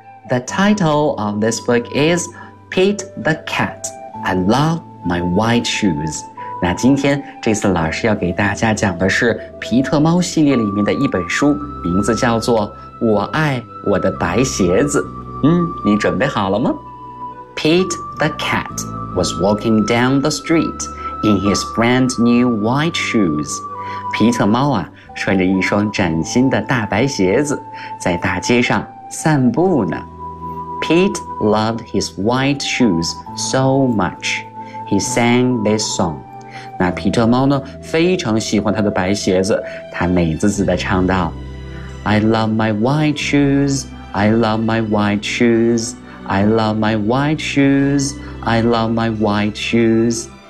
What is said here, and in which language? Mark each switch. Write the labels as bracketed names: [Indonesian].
[English] The title of this book is Pete the cat, I love my white shoes. [Chinese] 那今天这次老师要给大家讲的是皮特猫系列里面的一本书，名字叫做我爱我的白鞋子。你准备好了吗？ [English] Pete the cat was walking down the street in his brand new white shoes. [Chinese] 皮特猫啊，穿着一双崭新的大白鞋子在大街上散步呢。 [English] Pete loved his white shoes so much. He sang this song. [Chinese] 那皮特猫呢，非常喜欢他的白鞋子，他美滋滋地唱道 [English] I love my white shoes, I love my white shoes, I love my white shoes, I love my white shoes.